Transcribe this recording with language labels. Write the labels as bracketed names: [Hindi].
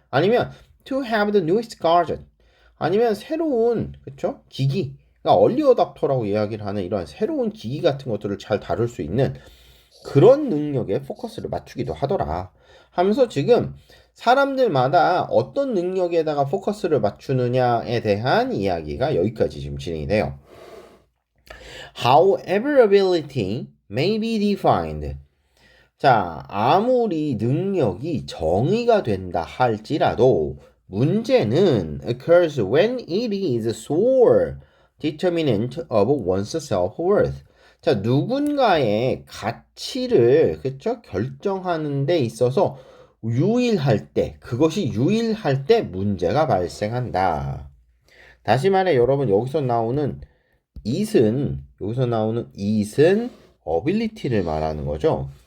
[Korean] 아니면 [English] to have the newest gadget [Korean] 아니면 새로운 그쵸 기기 그러니까 얼리 어답터라고 이야기를 하는 이런 새로운 기기 같은 것들을 잘 다룰 수 있는 그런 능력에 포커스를 맞추기도 하더라 하면서 지금 사람들마다 어떤 능력에다가 포커스를 맞추느냐에 대한 이야기가 여기까지 지금 진행이 돼요. [English] However, ability may be defined. [Korean] 자, 아무리 능력이 정의가 된다 할지라도 문제는 [English] occurs when it is sole determinant of one's self-worth. [Korean] 자, 누군가의 가치를 그쵸? 결정하는 데 있어서 유일할 때, 그것이 유일할 때 문제가 발생한다. 다시 말해 여러분 여기서 나오는 it은 ability를 말하는 거죠.